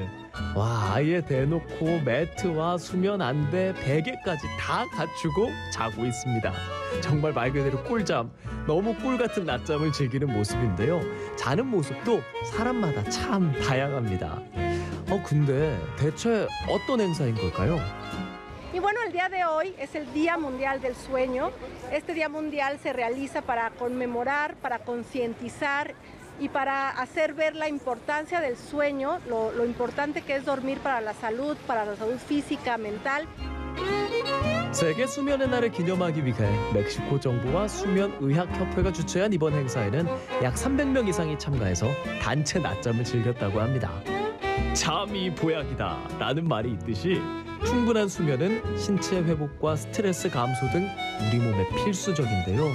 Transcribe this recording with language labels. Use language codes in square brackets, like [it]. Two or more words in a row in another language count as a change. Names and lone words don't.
[ko] 와, 아예 대놓고 매트와 수면 안대, 베개까지 다 갖추고 자고 있습니다. 정말 말 그대로 꿀잠, 너무 꿀 같은 낮잠을 즐기는 모습인데요. 자는 모습도 사람마다 참 다양합니다. 근데 대체 어떤 행사인 걸까요? [es] Y bueno, el día de hoy es el Día Mundial del Sueño. Este Día Mundial se realiza para conmemorar, para concientizar y para hacer ver la importancia del sueño, lo importante que es dormir para la salud física, mental. [ko] 세계 수면의 날을 기념하기 위해 멕시코 정부와 수면의학협회가 주최한 이번 행사에는 약 300명 이상이 참가해서 단체 낮잠을 즐겼다고 합니다. 잠이 보약이다 라는 말이 있듯이 충분한 수면은 신체 회복과 스트레스 감소 등 우리 몸에 필수적인데요.